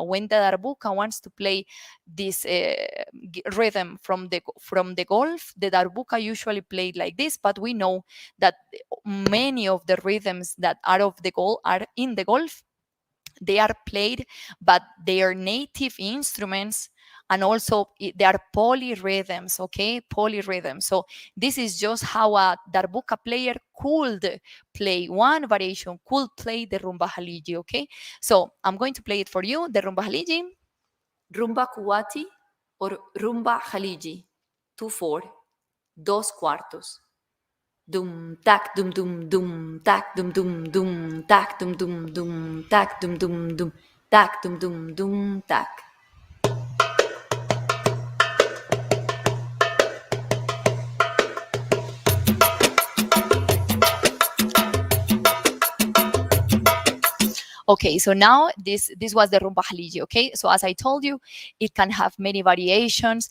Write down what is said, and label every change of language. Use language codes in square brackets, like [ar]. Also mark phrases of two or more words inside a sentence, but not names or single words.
[en] When the darbuka wants to play this rhythm from the golf, the darbuka usually played like this, but we know that many of the rhythms that are of the golf are in the golf, they are played, but they are native instruments, and also they are polyrhythms. Okay, polyrhythms. So this is just how a darbuka player could play one variation, could play the rumba haliji. Okay, so I'm going to play it for you, the rumba haliji, rumba kuwati, or rumba haliji 2/4, [es] dos cuartos. Dum tac dum dum dum tac dum dum dum tac dum dum dum tac dum dum dum tac dum dum dum tac. [en] Okay, so now this was the rumba haliji. Okay, so as I told you, it can have many variations.